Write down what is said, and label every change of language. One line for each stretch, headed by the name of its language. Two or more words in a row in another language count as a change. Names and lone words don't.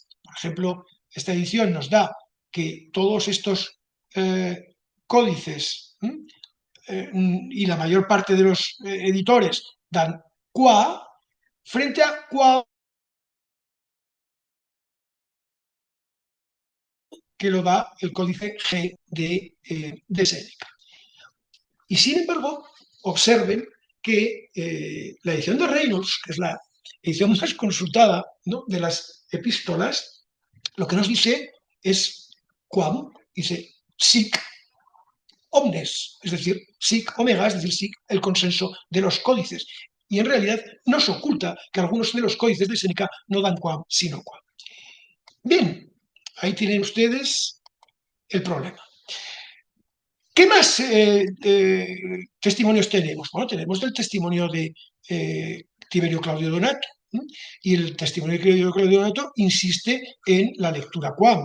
Spanish: Por ejemplo, esta edición nos da que todos estos códices y la mayor parte de los editores dan qua frente a qua, que lo da el códice G de Séneca. Y sin embargo, observen que la edición de Reynolds, que es la edición más consultada, ¿no?, de las epístolas, lo que nos dice es quam, dice
Latin: sic omnes,
Spanish: es decir,
Latin: sic omega,
Spanish: es decir, sic el consenso de los códices. Y en realidad nos oculta que algunos de los códices de Séneca no dan quam, sino quam. Bien, ahí tienen ustedes el problema. ¿Qué más testimonios tenemos? Bueno, tenemos el testimonio de Tiberio Claudio Donato. Y el testimonio de Tiberio Claudio Donato insiste en la lectura quam.